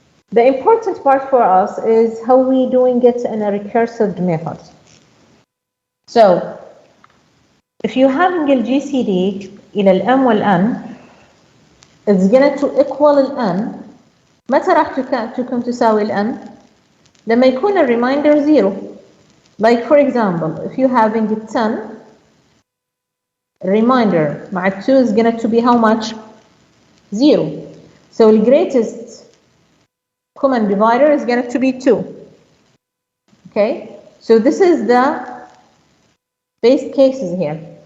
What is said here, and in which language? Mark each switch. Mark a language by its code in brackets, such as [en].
[en] The important part for us is how we doing it in a recursive method. So, if you're having a GCD إلى الM والN, it's going to equal الN. [ar] متى راح تكون تساوي الN؟ لما يكون الريمايندر 0. [en] Like for example, if you're having a 10, remainder مع 2 is going to be how much? 0. So the greatest common divisor is going to be 2. Okay? So this is the base cases here.